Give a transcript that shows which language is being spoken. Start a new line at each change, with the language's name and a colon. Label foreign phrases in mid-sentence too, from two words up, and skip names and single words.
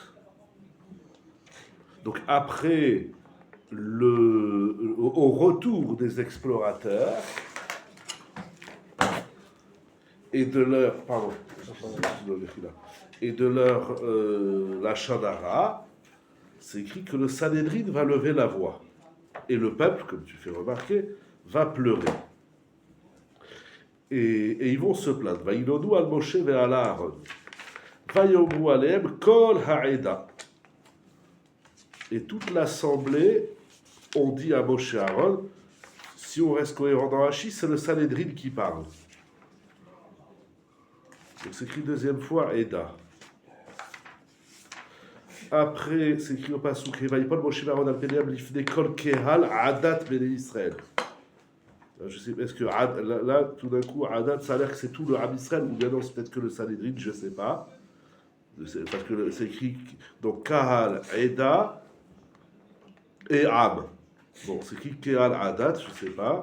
French: Donc après au retour des explorateurs et de leur
Hebrew: לשון הרע,
French: c'est écrit que le Sanhédrin va lever la voix et le peuple, comme tu fais remarquer, va pleurer. Et ils vont se plaindre.
Hebrew: וילונו על משה ועל אהרן. ויאמרו אליהם כל העדה.
French: Et toute l'assemblée ont dit à Moshe et Aaron, si on reste cohérent dans Rashi, c'est le Sanhédrin qui parle. Donc c'est écrit deuxième fois Eda. Après, c'est écrit au Pasuk,
Hebrew: ויפול משה ואהרן על פניהם לפני כל קהל עדת בני ישראל.
French: Je sais, est-ce que là, tout d'un coup, adat, ça a l'air que c'est tout le
Hebrew: עם ישראל,
French: ou bien non, c'est peut-être que le Sanhédrin, je ne sais pas. Parce que c'est écrit, donc Kahal, Eda, et Am. Bon, c'est qui
Hebrew: קהל עדת,
French: je ne sais pas.